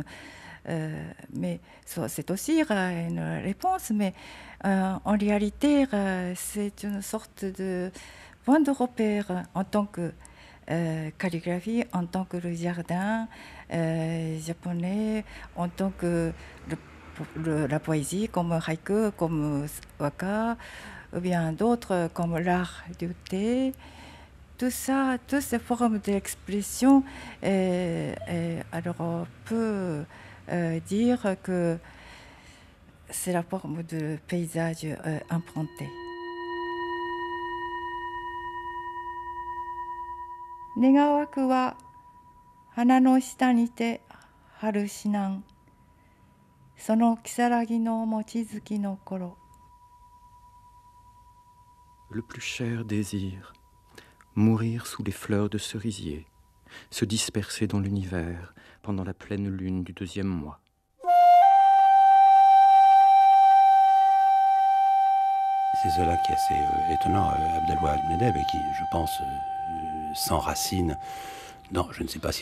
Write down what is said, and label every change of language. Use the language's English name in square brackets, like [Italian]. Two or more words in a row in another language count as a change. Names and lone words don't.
[French] Mais c'est aussi une réponse, mais en réalité, c'est une sorte de point de repère en tant que calligraphie, en tant que le jardin japonais, en tant que la poésie comme haïku, comme waka, ou bien d'autres comme l'art du thé. Tout ça, toutes ces formes d'expression, alors on peut dire que c'est la forme de paysage emprunté. [Japanese] 願わくは花の下にて春死なんその如の望月の頃 [French] Le plus cher désir, mourir sous les fleurs de cerisier, se disperser dans l'univers pendant la pleine lune du 2e mois. C'est cela qui est assez étonnant, Abdelwahad Medeb, et qui, je pense, s'enracine dans, je ne sais pas s'il